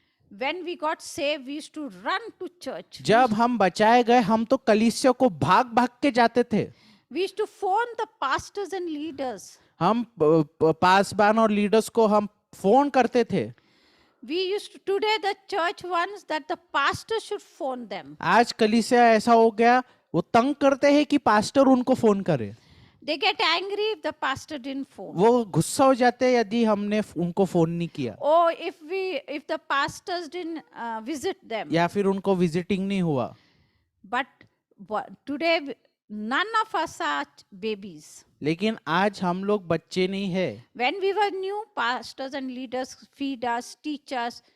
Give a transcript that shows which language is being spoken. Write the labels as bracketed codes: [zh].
[en] When we got saved, we used to run to church. [hi] जब हम बचाए गए, हम तो कलीसिया को भाग भाग के जाते थे। [en] We used to phone the pastors and leaders. [hi] हम पासबान और लीडर्स को हम फोन करते थे। [en] We used to, today the church wants that the pastor should phone them. [hi] आज कलीसिया ऐसा हो गया, वो तंग करते हैं कि पास्टर उनको फोन करे। [en] They get angry if the pastor didn't phone. [hi] वो गुस्सा हो जाते हैं यदि हमने उनको फोन नहीं किया, [en] Or if the pastors didn't visit them. [hi] या फिर उनको विजिटिंग नहीं हुआ। [en] But today none of us are babies. [hi] लेकिन आज हम लोग बच्चे नहीं है। [en] When we were new, pastors and leaders feed us, teach us.